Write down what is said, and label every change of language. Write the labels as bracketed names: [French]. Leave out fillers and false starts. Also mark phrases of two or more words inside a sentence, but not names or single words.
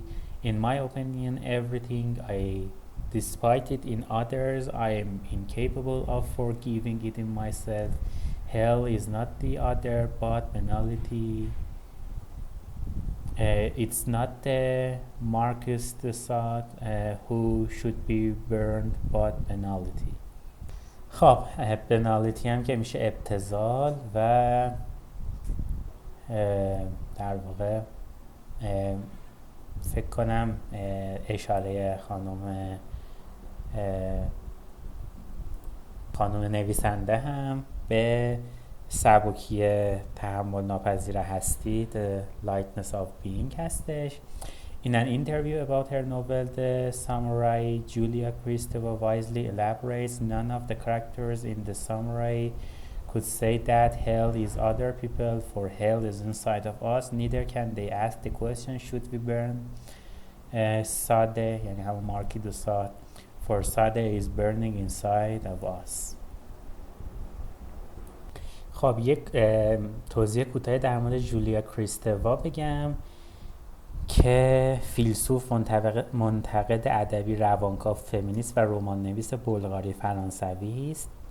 [English] In my opinion, everything I despite it in others, I am incapable of forgiving it in myself. Hell is not the other, but banality. It's not the Marcus de Sade who should be burned, but banality. [Persian] خب بنالیتی هم که میشه ابتذال و در واقع فکر کنم اشاره خانم نویسنده هم به سبکی تحمل ناپذیر هستی The Lightness of Being هستش. [English] In an interview about her novel The Samurai, Julia Kristeva wisely elaborates, none of the characters in The Samurai could say that hell is other people, for hell is inside of us. Neither can they ask the question, should we burn Sade, [Persian] یعنی همون مارکی دو ساد, [English] for Sade is burning inside of us. [Persian] خب یک توضیح کوتاه در مورد جولیا کریستوا بگم که فیلسوف، منتقد ادبی، روانکاو، فمینیست و رمان نویس بلغاری فرانسوی است